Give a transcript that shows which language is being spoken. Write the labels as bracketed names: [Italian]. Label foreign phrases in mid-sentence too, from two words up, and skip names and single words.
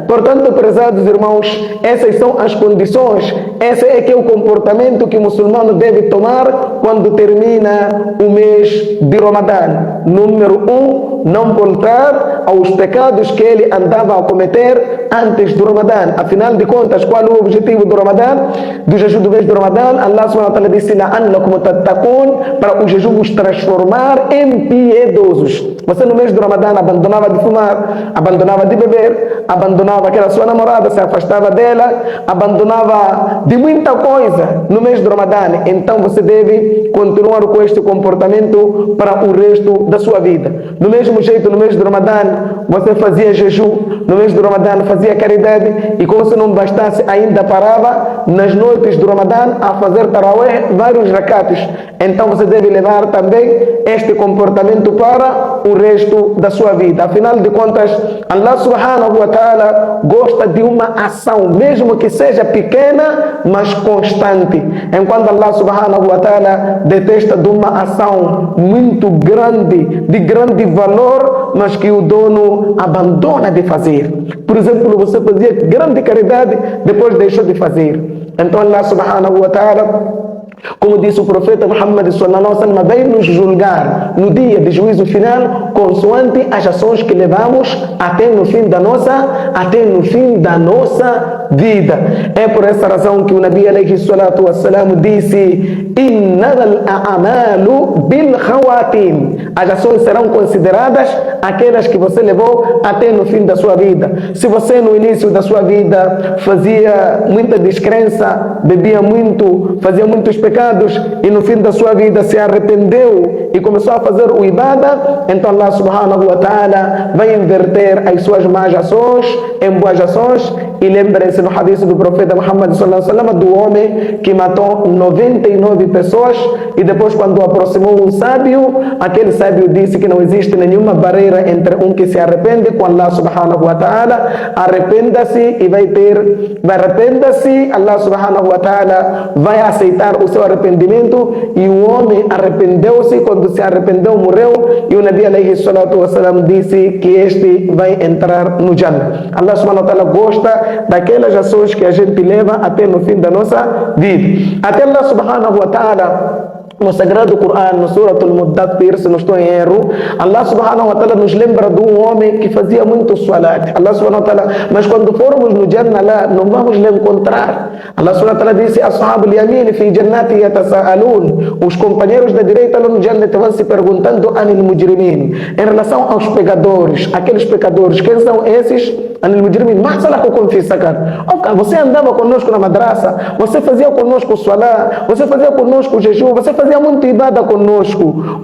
[Portuguese] Portanto, prezados irmãos, essas são as condições, esse é que é o comportamento que o muçulmano deve tomar quando termina o mês de Ramadã. Número 1, não voltar aos pecados que ele andava a cometer antes do Ramadã. Afinal de contas, qual é o objetivo do Ramadã? Do jejum do mês do Ramadã? [Arabic] الله سبحانه وتعالى disse: لعلكم تتقون, [Portuguese] para o jejum vos transformar em piedosos. Você no mês do Ramadã abandonava de fumar, abandonava de beber, abandonava aquela sua namorada, se afastava dela, abandonava de muita coisa no mês do Ramadã. Então você deve continuar com este comportamento para o resto da sua vida. Do mesmo jeito, no mês do Ramadã, você fazia jejum, no mês do Ramadã fazia caridade, e como se não bastasse, ainda parava nas noites do Ramadã a fazer tarawih, vários rakats. Então você deve levar também este comportamento para o resto da sua vida. Afinal de contas, [Arabic] الله سبحانه وتعالى [Portuguese] gosta de uma ação, mesmo que seja pequena, mas constante. Enquanto [Arabic] الله سبحانه وتعالى [Portuguese] detesta de uma ação muito grande, de grande valor, mas que o dono abandona de fazer. Por exemplo, você fazia grande caridade, depois deixou de fazer. [Arabic] Então الله سبحانه وتعالى, [Portuguese] como disse o profeta Muhammad [Arabic] صلى الله عليه وسلم, [Portuguese] vai nos julgar no dia de juízo final consoante as ações que levamos até no fim da nossa vida. É por essa razão que o [Arabic] النبي عليه الصلاة والسلام disse: إنما الأعمال بالخواتيم. [Portuguese] As ações serão consideradas aquelas que você levou até no fim da sua vida. Se você no início da sua vida fazia muita descrença, bebia muito, fazia muitos pecados, e no fim da sua vida se arrependeu e começou a fazer o ibada, então [Arabic] الله سبحانه وتعالى [Portuguese] vai inverter as suas más ações em boas ações. E lembrem-se no hadith do profeta Muhammad [Arabic] صلى الله عليه وسلم [Portuguese] do homem que matou 99 pessoas, e depois, quando aproximou um sábio, aquele sábio disse que não existe nenhuma barreira entre um que se arrepende com [Arabic] الله سبحانه وتعالى. [Portuguese] Arrependa-se e arrependa-se, [Arabic] الله سبحانه وتعالى [Portuguese] vai aceitar o seu arrependimento. E o homem arrependeu-se, quando se arrependeu, morreu, e o [Arabic] النبي عليه الصلاة والسلام [Portuguese] disse que este vai entrar no Jannah. [Arabic] الله سبحانه وتعالى [Portuguese] gosta daquelas ações que a gente leva até no fim da nossa vida. [Arabic] Até الله سبحانه وتعالى, [Portuguese] no Sagrado Coran, no Surat Al-Muddathir, se não estou em erro, [Arabic] الله سبحانه وتعالى [Portuguese] nos lembra de um homem que fazia muito salat. [Arabic] الله سبحانه وتعالى, [Portuguese] mas quando formos no Jannah lá, não vamos lhe encontrar. [Arabic] الله سبحانه وتعالى disse: أصحاب اليمين في جنات يتساءلون. [Portuguese] Os companheiros da direita lá no Jannah vão se perguntando [Arabic] عن المجرمين, [Portuguese] em relação aos pecadores, aqueles pecadores, quem são esses? [Arabic] عن المجرمين، ما سلككم في سقر. [Portuguese] Você andava conosco na madraça, você fazia conosco salat, você fazia conosco jejum, você fazia muito ibada conosco.